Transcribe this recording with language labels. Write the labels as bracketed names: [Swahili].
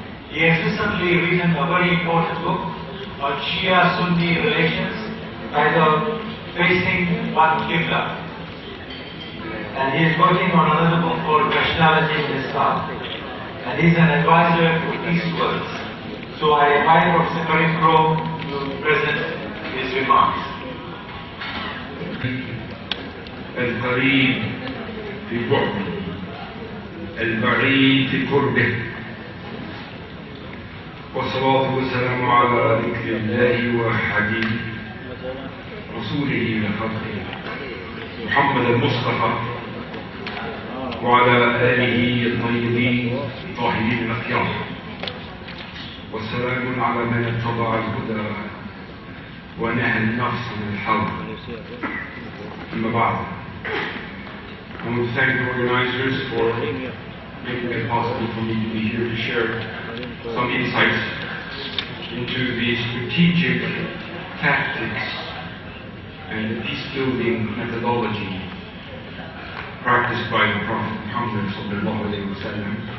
[English] He has recently written a very important book on Shia-Sunni relations titled Facing One Qibla. And he is working on another book called Rationality in Islam. And he is an advisor to Eastwards. So I invite Professor Karim Crow to present his remarks. [Arabic] القريب في بعده البعيد في قربه والصلاة والسلام على ذكر الله وحبيب رسوله لخلقه محمد المصطفى وعلى آله الطيبين الطاهرين الأخيار والسلام على من اتبع الهدى ونهى النفس من الحرب. أما بعد, [English] I want to thank the organizers for making it possible for me to be here to share some insights into the strategic tactics and the peace-building methodology practiced by the Prophet Muhammad sallallahu alaihi wasallam.